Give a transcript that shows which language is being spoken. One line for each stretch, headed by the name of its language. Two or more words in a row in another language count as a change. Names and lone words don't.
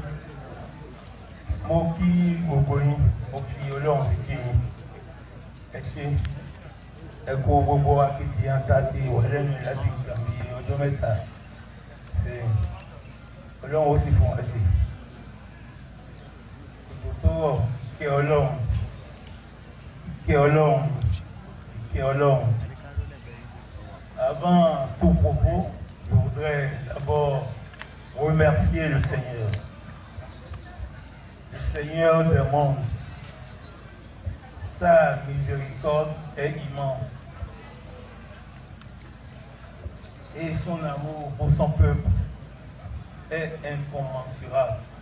Yoruba: Mo kí gbogbo yín mo fi Ọlọ́run fi kí yín ẹ ṣe ẹ kó gbogbo akitiyan tá a ti wà lẹ́nu láti gbà bí ọjọ́ mẹ́ta ṣe Ọlọ́run ó sì fún wa ṣe òjò tó rọ̀ kí Ọlọ́run kí Ọlọ́run kí Ọlọ́run.
French: Avant tout propos, je voudrais d'abord remercier le Seigneur des mondes. Sa miséricorde est immense et son amour pour son peuple est incommensurable.